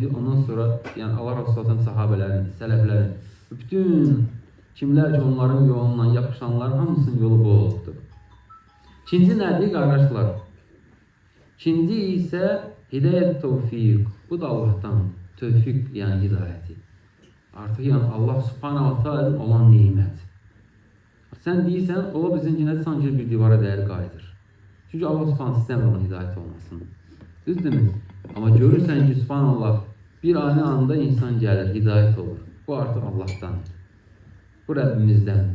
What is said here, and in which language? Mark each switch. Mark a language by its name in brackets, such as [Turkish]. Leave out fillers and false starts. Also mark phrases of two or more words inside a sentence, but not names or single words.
[Azerbaijani] Ondan sonra, yəni Allah Resulü sahabələrin, sələflərin, bütün kimlər ki, onların yolundan yapışanların hamısının yolu bu olubdur. İkinci nədir, qardaşlar? İkinci isə hidayət tövfiq. Bu da Allah'tan tövfiq, yəni hidayəti. Artıq yəni Allah [Arabic] سبحانه وتعالى [Azerbaijani] olan nimət. Sən deyirsən, o bizimkinə sanki bir divara dəyər qayıdır. Çünki Allah subhanahu istəmir onun hidayət olmasını. Düzdürmü? Amma görürsən ki, subhanallah, bir ani anda insan gəlir, hidayət olur. Bu artıq Allah'tandır. Bu Rəbbimizdəndir.